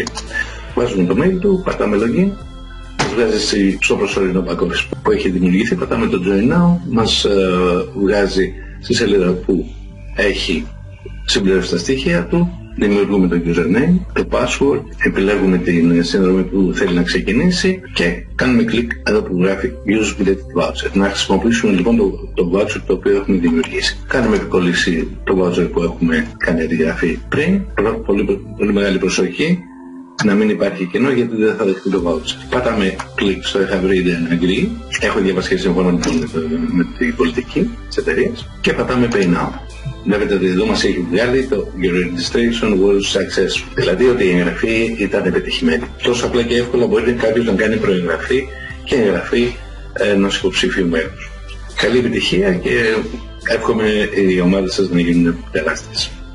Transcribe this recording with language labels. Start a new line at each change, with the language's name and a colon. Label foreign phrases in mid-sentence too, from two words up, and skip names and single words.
Greek: Βάζουμε το mail του, πατάμε login, μας βγάζει στο προσωρινό
English: back office
Greek: που έχει δημιουργηθεί, πατάμε το
English: Join Now,
Greek: μας βγάζει στη σελίδα που έχει συμπληρώσει τα στοιχεία του, δημιουργούμε το username, το password, επιλέγουμε την σύνδρομη που θέλει να ξεκινήσει και κάνουμε κλικ εδώ που γράφει
English: Use Related Voucher.
Greek: Να χρησιμοποιήσουμε λοιπόν το voucher το οποίο έχουμε δημιουργήσει. Κάνουμε επικολλήσει το voucher που έχουμε κάνει αντιγραφή πριν, πολύ μεγάλη προσοχή να μην υπάρχει κενό γιατί δεν θα δεχτεί το voucher. Πατάμε κλικ στο
English: I have read and agree.
Greek: Έχω διαβάσει και συμφωνώ με την πολιτική της εταιρείας και πατάμε
English: Pay Now.
Greek: Βλέπετε ότι εδώ μας έχει βγάλει το
English: Your registration was successful.
Greek: Δηλαδή ότι η εγγραφή ήταν επιτυχημένη. Τόσο απλά και εύκολα μπορεί κάποιος να κάνει προεγγραφή και εγγραφή ενός υποψήφιου μέλους. Καλή επιτυχία και εύχομαι οι ομάδες σας να γίνουν τεράστιες.